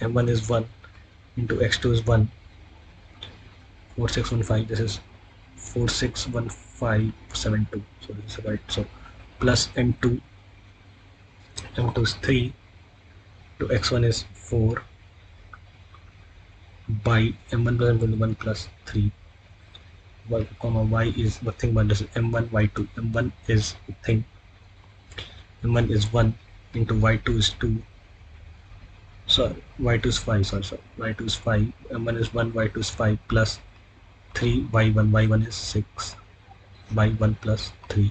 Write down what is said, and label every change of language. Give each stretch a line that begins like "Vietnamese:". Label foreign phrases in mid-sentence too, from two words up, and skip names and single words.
English: M1 is 1 into x2 is 1. 4615, this is 461572. So this is right. So plus m2, m2 is 3 to x1 is 4 by m1 plus m2 1 plus 3. Y comma y is nothing but this is m1 y2. M1 is thing, m1 is 1 into y2 is 2. Sorry, y2 is 5. Sorry, y2 is 5. M1 is 1, y2 is 5 plus 3 y1. Y1 is 6 by 1 plus 3.